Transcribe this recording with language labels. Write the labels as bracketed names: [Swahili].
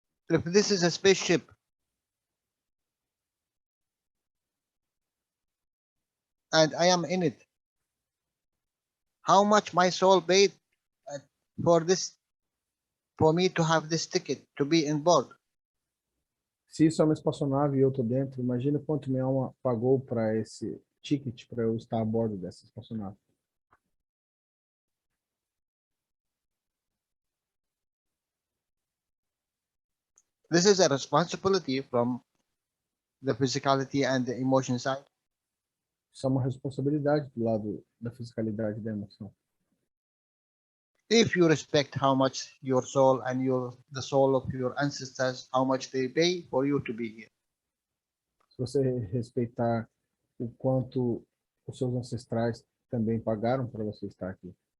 [English] If this is a spaceship, and I am in it, how much my soul paid for me to have this ticket to be in board? [Portuguese] Se isso é uma espaçonave e eu estou dentro, imagina quanto minha alma pagou para esse ticket para eu estar a bordo dessa espaçonave. [English] This is a responsibility from the physicality and the emotion side. [Portuguese] Isso é uma responsabilidade do lado da fisicalidade e da emoção. [English] If you respect how much your soul and the soul of your ancestors, how much they pay for you to be here. [Portuguese] Se você respeitar o quanto os seus ancestrais também pagaram para você estar aqui.